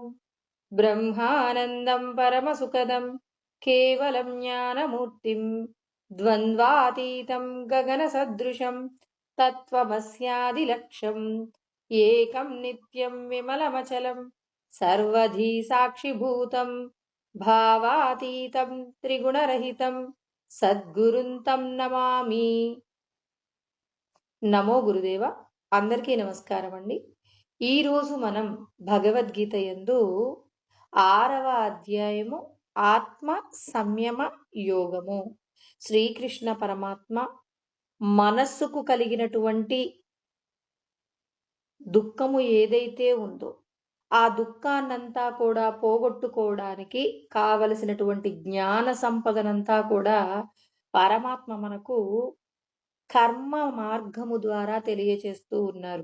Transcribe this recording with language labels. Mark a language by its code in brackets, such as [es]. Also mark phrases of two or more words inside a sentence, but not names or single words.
[sa] ब्रह्मानन्दं परमसुखदं केवलं ज्ञानमूर्तिं द्वन्द्वातीतं गगनसदृशं तत्त्वमस्यादिलक्ष्यम् एकं नित्यं विमलमचलं सर्वधी साक्षिभूतं भावातीतं त्रिगुणरहितं సద్గురుం తం నమామి. [te] నమో గురుదేవ. అందరికీ నమస్కారం అండి. ఈరోజు మనం భగవద్గీత యందు 6వ అధ్యాయము ఆత్మ సంయమ యోగము. శ్రీకృష్ణ పరమాత్మ మనస్సుకు కలిగినటువంటి దుఃఖము ఏదైతే ఉందో ఆ దుఃఖాన్నంతా కూడా పోగొట్టుకోవడానికి కావలసినటువంటి జ్ఞాన సంపదనంతా కూడా పరమాత్మ మనకు కర్మ మార్గము ద్వారా తెలియచేస్తూ ఉన్నారు.